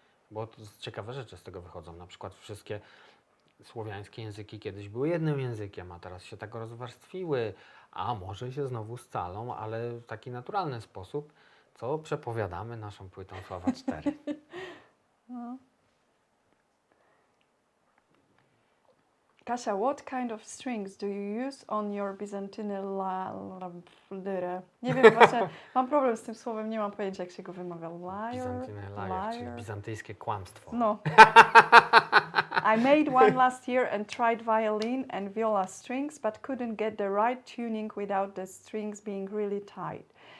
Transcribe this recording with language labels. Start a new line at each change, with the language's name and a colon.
Polish: Bo to ciekawe rzeczy z tego wychodzą. Na przykład wszystkie słowiańskie języki kiedyś były jednym językiem, a teraz się tak rozwarstwiły, a może się znowu scalą, ale w taki naturalny sposób, co przepowiadamy naszą płytą Sława 4. No.
English: Kasia, what kind of strings do you use on your Byzantine lyre?
Polish: Nie wiem, właśnie mam problem z tym słowem, nie mam pojęcia jak się go wymawia.
English: Byzantine liar,
Polish: czyli bizantyjskie kłamstwo. No.
English: I made one last year and tried violin and viola strings, but couldn't get the right tuning without the strings being really tight.